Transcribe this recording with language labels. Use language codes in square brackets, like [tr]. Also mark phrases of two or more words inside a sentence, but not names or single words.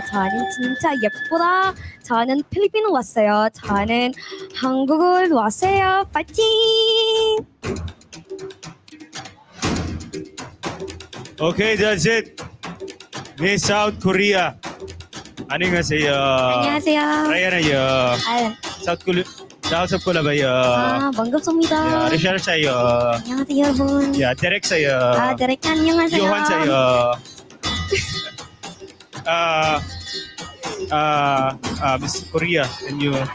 [ko] 저는 진짜 예쁘다. 저는 필리핀 왔어요. 저는 한국을 왔어요. 파이팅! [en] Okay, that's it. [ko] Miss South Korea. 안녕하세요. 안녕하세요. 라이언이요. South Korea. 반갑습니다. [tl] Richard sa'yo. [ko] 안녕하세요 여러분. [tl] Derek sa'yo. [ko] 데렉 안녕하세요. [tl] Johan sa'yo. [en] Miss Korea, and you.